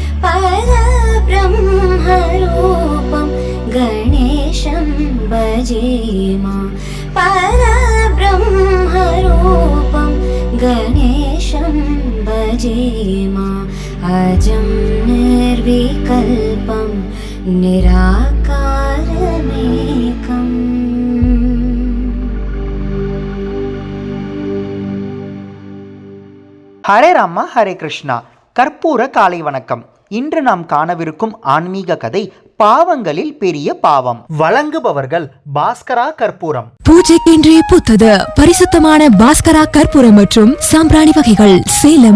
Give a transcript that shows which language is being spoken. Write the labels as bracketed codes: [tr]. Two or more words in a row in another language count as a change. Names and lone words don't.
[sa] परब्रह्मरूपं गणेशं भजेमा परब्रह्मरूपं गणेशं भजेमा। अजं निर्विकल्पं निराकारमेकम्। [ta] ஹரே ராமா ஹரே கிருஷ்ணா. கற்பூர காலை வணக்கம். இன்று நாம் காணவிருக்கும் ஆன்மீக கதை பாவங்களில் பெரிய பாவம். வழங்குபவர்கள் பாஸ்கரா கற்பூரம். பூஜைக்கென்றே பூத்தது பரிசுத்தமான பாஸ்கரா கற்பூரம் மற்றும் சாம்பிராணி வகைகள், சேலம்.